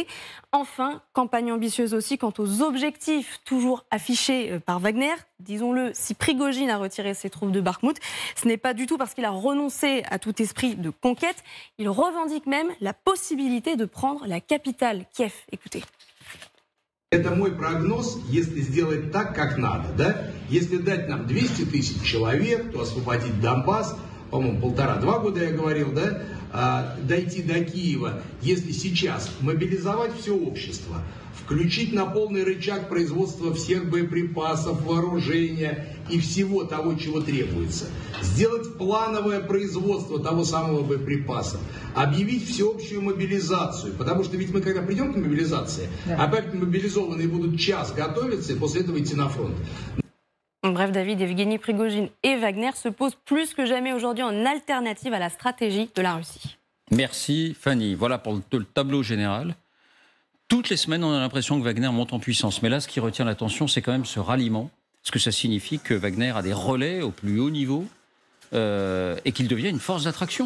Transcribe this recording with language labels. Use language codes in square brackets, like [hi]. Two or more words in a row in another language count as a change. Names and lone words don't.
[fr] Enfin, campagne ambitieuse aussi quant aux objectifs toujours affichés par Wagner. Disons-le, si Prigojine a retiré ses troupes de Bakhmout, ce n'est pas du tout parce qu'il a renoncé à tout esprit de conquête. Il revendique même la possibilité de prendre la capitale, Kiev. Écoutez. [ru] Это мой прогноз, если сделать так, как надо, да? Если дать нам 200 тысяч человек, то освободить Донбасс, по-моему, 1,5-2 года я говорил, да? Дойти до Киева, если сейчас мобилизовать все общество, включить на полный рычаг производства всех боеприпасов, вооружения и всего того, чего требуется. Сделать плановое производство того самого боеприпаса. Объявить всеобщую мобилизацию. Потому что ведь мы, когда придем к мобилизации, опять мобилизованные будут час готовиться и после этого идти на фронт. [fr] Bref, David, Evgeny Prigojine et Wagner se posent plus que jamais aujourd'hui en alternative à la stratégie de la Russie. Merci Fanny. Voilà pour le tableau général. Toutes les semaines, on a l'impression que Wagner monte en puissance. Mais là, ce qui retient l'attention, c'est quand même ce ralliement. Parce que ça signifie que Wagner a des relais au plus haut niveau et qu'il devient une force d'attraction.